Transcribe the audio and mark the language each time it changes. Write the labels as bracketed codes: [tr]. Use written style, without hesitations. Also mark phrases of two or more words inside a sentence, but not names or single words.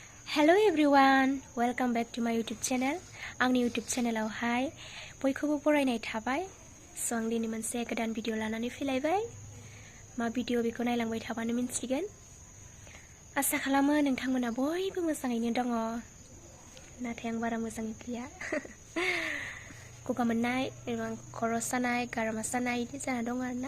[en] Hello everyone, welcome back to my YouTube channel. [brx] आंनि [en] YouTube channel [brx] आवहाय बयखौबो बरायनाय थाबाय। स' आं दिनै मोनसे गोदान भिडिअ लानानै फैलायबाय। मा भिडिअ बेखौ नायलांबाय थाबानो मिन्थिगोन। आसा खालामो नोंथांमोना बयबो मोजाङैनो दङ। नाथाय आं बारा मोजाङै गैया। गगा मोननाय एबा खर' सानाय, गारामा सानाय बिदि जाना दं आरोना।